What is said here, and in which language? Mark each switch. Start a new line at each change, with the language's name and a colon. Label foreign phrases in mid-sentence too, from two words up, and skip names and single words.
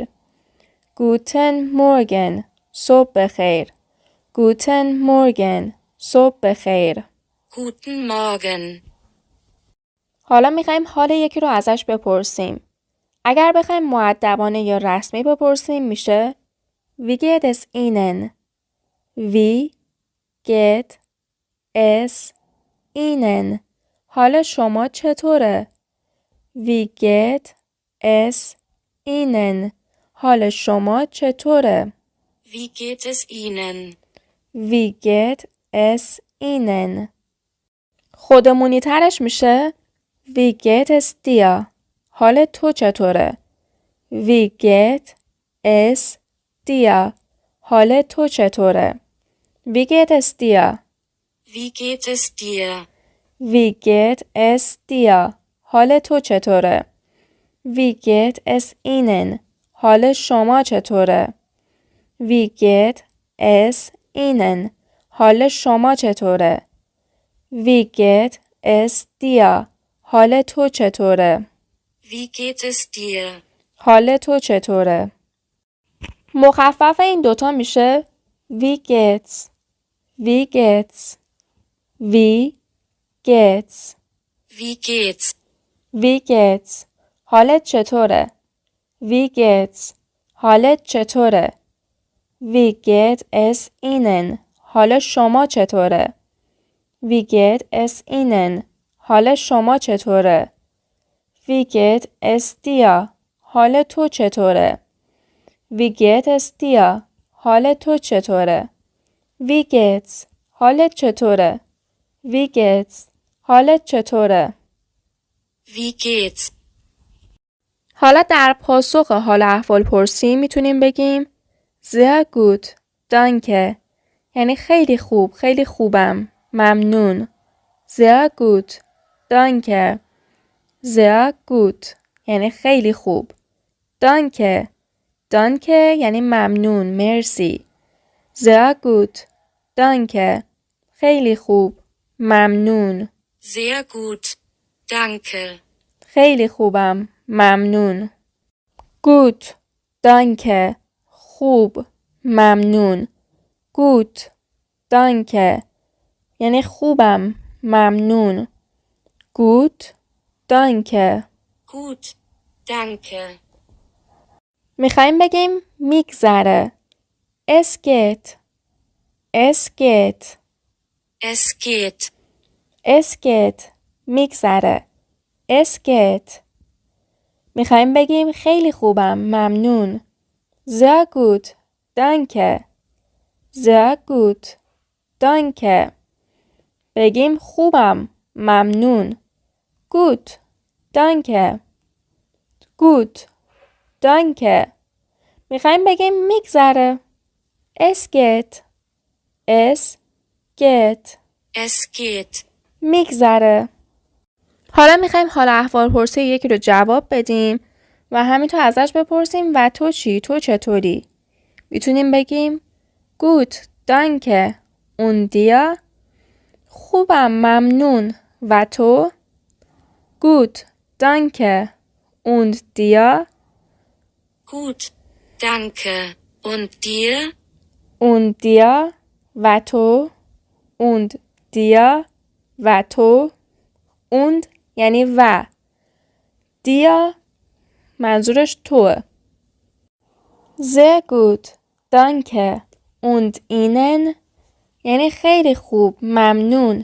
German: Guten Morgen.
Persian: صبح بخیر.
German: Guten Morgen.
Persian: صبح بخیر.
German: Guten Morgen.
Persian: حالا میخوایم حال یکی رو ازش بپرسیم. اگر بخوایم مؤدبانه یا رسمی بپرسیم میشه
German: Wie geht es Ihnen? Wie geht es Ihnen?
Persian: حال شما چطوره؟
German: Wie geht es Ihnen?
Persian: حال شما چطوره؟
German: Wie geht es Ihnen? Wie geht es Ihnen?
Persian: خودمونی ترش میشه
German: Wie geht es dir?
Persian: حال تو چطوره؟
German: Wie geht es dir?
Persian: حال تو چطوره؟
German: Wie geht es dir? Wie geht es dir? Wie geht es dir?
Persian: حال تو چطوره؟
German: Wie geht es Ihnen?
Persian: حال شما چطوره؟
German: Wie geht es Ihnen?
Persian: حال شما چطوره؟
German: Wie geht es dir?
Persian: حال تو چطوره؟
German: Wie geht es dir?
Persian: حال تو چطوره؟ مخفف این دوتا میشه
German: Wie geht's? Wie geht's? Wie geht's? Wie geht's? Wie geht's?
Persian: حالت چطوره؟
German: Wie geht's?
Persian: حالت چطوره؟
German: Wie geht es Ihnen?
Persian: حال شما چطوره؟
German: Wie geht es Ihnen?
Persian: حال شما چطوره؟
German: Wie geht es dir?
Persian: حال تو چطوره؟
German: Wie geht es dir?
Persian: حال تو چطوره؟
German: Wie geht's?
Persian: حالت چطوره؟
German: Wie geht's?
Persian: حالت چطوره؟
German: Wie geht's?
Persian: حالا در پاسخ حال احوال پرسی میتونیم بگیم
German: Sehr gut, danke.
Persian: یعنی خیلی خوب، خیلی خوبم، ممنون.
German: Sehr gut, danke. Sehr gut
Persian: یعنی خیلی خوب.
German: Danke. Danke
Persian: یعنی ممنون، مرسی.
German: Sehr gut, danke.
Persian: خیلی خوب، ممنون.
German: Sehr gut. Danke.
Persian: خیلی خوبم، ممنون.
German: Gut, danke.
Persian: خوب، ممنون.
German: Gut, danke.
Persian: یعنی خوبم، ممنون.
German: Gut, danke. Gut. Danke.
Persian: میخوایم بگیم میگذره.
German: Es geht. Es geht. Es geht. Es geht. میگذره. Es geht.
Persian: میخوایم بگیم خیلی خوبم، ممنون.
German: Sehr gut. Danke. Sehr gut. Danke.
Persian: بگیم خوبم، ممنون.
German: Gut. Danke. Gut. Danke.
Persian: میخوایم بگیم میگذره.
German: Es geht. Es geht. Es geht.
Persian: میگذره. حالا میخوایم حال احوال پرسی یکی رو جواب بدیم و همینطور ازش بپرسیم و تو چی؟ تو چطوری؟ میتونیم بگیم
German: Gut, danke. und dir؟
Persian: خوبم ممنون. و تو؟
German: Gut, danke. Und dir? Gut, danke. Und dir? Und dir?
Persian: و تو؟
German: Und dir?
Persian: و تو؟ Und یعنی و. dir منظورش توه.
German: Sehr gut, danke. Und Ihnen؟
Persian: یعنی خیلی خوب، ممنون.